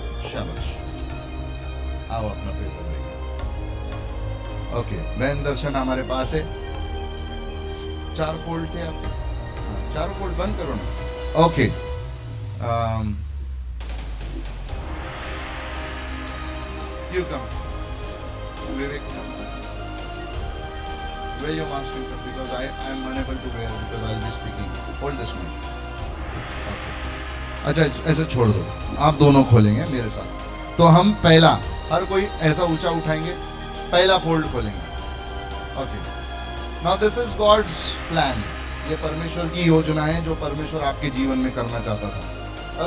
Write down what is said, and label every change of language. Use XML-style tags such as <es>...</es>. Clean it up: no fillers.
<hi>शाबाश, आओ अपना पेपर लेके। ओके, बहन दर्शन हमारे पास है। 4 फोल्ड थे आपके, 4 फोल्ड बंद करो ना।</hi> <en>Okay, you come, Vivek, wear your mask because I am unable to wear because I'll be speaking. Hold this mic. Okay.</en> <hi>अच्छा, ऐसे छोड़ दो, आप दोनों खोलेंगे मेरे साथ। तो हम पहला, हर कोई ऐसा ऊंचा उठाएंगे, पहला फोल्ड खोलेंगे।</hi> <en>Okay, now this is God's plan.</en> <hi>ये परमेश्वर की योजना है जो परमेश्वर आपके जीवन में करना चाहता था।</hi>